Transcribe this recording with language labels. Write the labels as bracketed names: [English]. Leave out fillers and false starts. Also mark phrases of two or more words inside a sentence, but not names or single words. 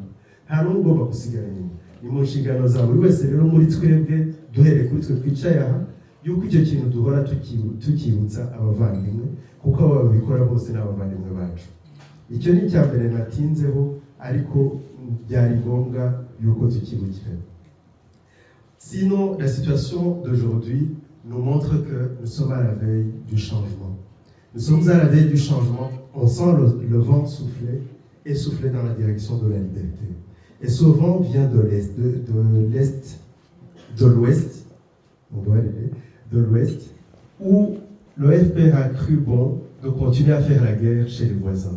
[Kinyarwanda] Nta n'umwe ugomba gusigara inyuma. Ni mu nshingano za buri wese rero muri twebwe, duhere kuri twe twicaye aha, yuko icyo kintu duhora tukibutsa abavandimwe, kuko abo babikora bose ni abavandimwe bacu. Icyo ni icya mbere natinzeho, ariko byari ngombwa yuko tukibukirana. [French] Sinon, la situation d'aujourd'hui nous montre que nous sommes à la veille du changement. Nous sommes à la veille du changement, on sent le vent souffler et souffler dans la direction de la liberté. Et ce vent vient de l'Est, de l'Ouest, on doit aller, de l'Ouest, où le FPR a cru bon de continuer à faire la guerre chez les voisins.